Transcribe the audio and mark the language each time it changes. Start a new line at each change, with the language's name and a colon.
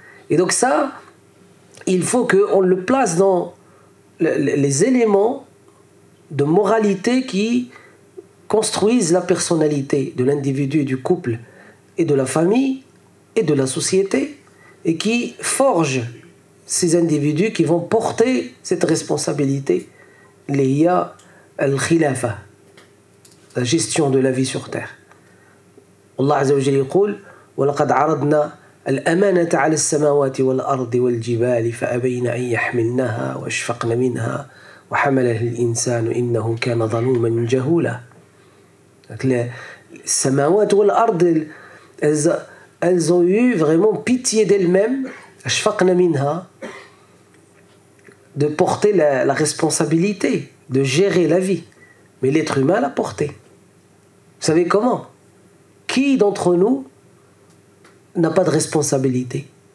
French: Et donc ça, il faut qu'on le place dans les éléments de moralité qui construisent la personnalité de l'individu, du couple et de la famille et de la société, et qui forgent ces individus qui vont porter cette responsabilité,
Arabic: liya al-khilafa,
French: la gestion de la vie sur terre.
Arabic: Allah Azza wa Jalla يقول وَلَقَدْ عَرَضْنَا الْأَمَانَةَ عَلَى السَّمَاوَاتِ وَالْأَرْضِ وَالْجِبَالِ فَأَبَيْنَ أَنْ يَحْمِلْنَهَا وَأَشْفَقْنَ مِنْهَا وَحَمَلَهَا الْإِنسَانُ إِنَّهُ كَانَ ظَلُومًا جَهُولًا.
French: Les
Arabic: samawat wal ard,
French: elles ont eu vraiment pitié d'elles-mêmes,
Arabic: ashfaqna minha,
French: de porter la responsabilité, de gérer la vie. Mais l'être humain l'a porté. Vous savez comment? Qui d'entre nous n'a pas de responsabilité?